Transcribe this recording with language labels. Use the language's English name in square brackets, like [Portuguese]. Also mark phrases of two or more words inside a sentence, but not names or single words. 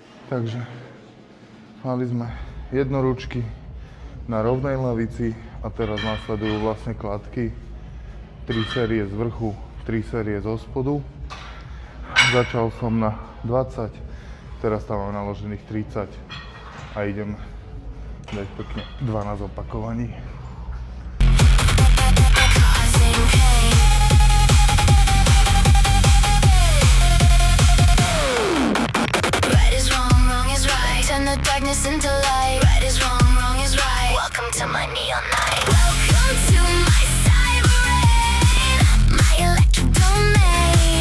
[Slovak] Takže mali sme jednoručky na rovnej lavici a teraz nasledujú vlastne kladky. 3 série z vrchu, 3 série zo spodu. Začal som na 20, teraz tam mám naložených 30 a idem dať pekne 12 opakovaní. [English] Right is wrong, wrong is right. Turn the darkness into light. Right is wrong, wrong is right. Welcome to my neon night. Welcome to my cyber rain, my electric domain.